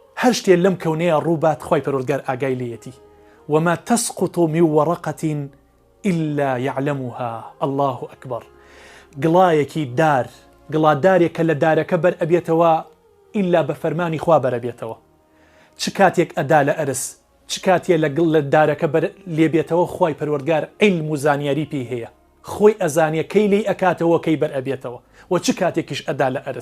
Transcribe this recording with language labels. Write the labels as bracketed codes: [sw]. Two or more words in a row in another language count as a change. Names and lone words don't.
[ckb] هەر شتێ لەم کەونەیە ڕووبات خی پەروەردگار ئاگای لێتی [ar] وما تسقط من ورقة إلا يعلمها الله أكبر [ckb] گڵایەکی دار گڵادارێک کە لە دارەکە بەر ئەبێتەوە ئیلا بە فەرمانی خوا بەر ئەبێتەوە چ کاتێک ئەدا لە ئەرس چ کاتێ لە دارەکە بەر لێبێتەوە خی پەروەردگار عیلم و زانیاری پێی هەیە خۆی ئەزانێ کەی لێی ئەکاتەوە کەی بەر ئەبێتەوە و چ کاتێکیش ئەدا لە ئەرس